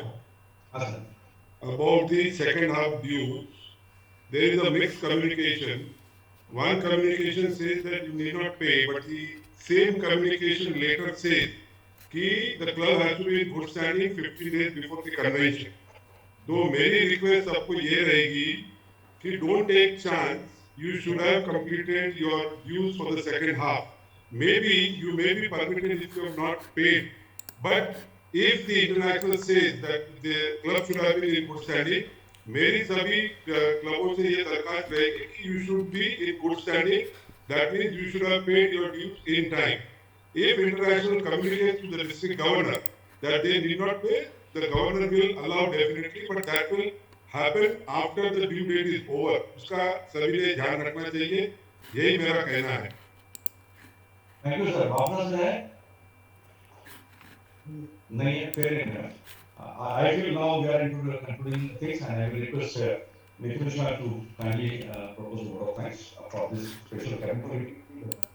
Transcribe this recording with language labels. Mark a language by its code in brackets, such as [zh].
[en] Sir. about the second half views. There is a mixed communication. One communication says that you need not pay, but the same communication later says that the club has to be in good standing 50 days before the convention. [hi] तो मेरी request आपको ये रहेगी कि [en] don't take chance. You should have completed your dues for the second half. Maybe you may be permitted if you have not paid. But if the international says that the club should have been in good standing, [hi] मेरी सभी क्लबों से ये दरखास्त रहेगी कि [en] you should be in good standing. That means you should have paid your dues in time. If international communicates to the district governor that they need not pay, the governor will allow definitely, but that will happen after the due date is over. [hi] उसका सभी ने ध्यान रखना चाहिए, यही मेरा कहना है. [en] Thank you sir. [hi] वापस है? नहीं है, [en] fair enough. I feel now we are into the concluding things, and I will request Mithun Shah to kindly propose a vote of thanks for this special cabinet committee.